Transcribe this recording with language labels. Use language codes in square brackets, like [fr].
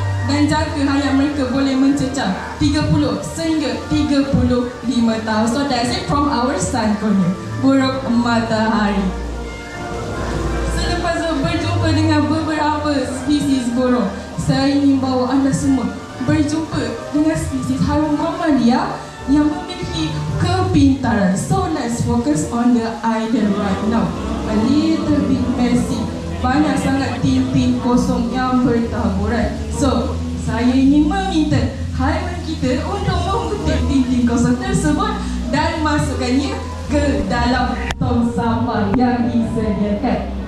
[ms] Dan jangka hayat mereka boleh mencecah 30 sehingga 35 tahun. [en] So that's it from our sun conure, [ms] burung matahari. Selepas berjumpa dengan beberapa spesies burung, saya ingin bawa anda semua berjumpa dengan spesies haiwan mamalia yang memiliki kepintaran. [en] So let's focus on the idol right now. A little bit messy. [ms] Banyak sangat tin-tin kosong yang bertaburan. So, saya ingin meminta haiwan kita untuk mengutip tin-tin kosong tersebut dan masukkannya ke dalam tong sampah yang disediakan.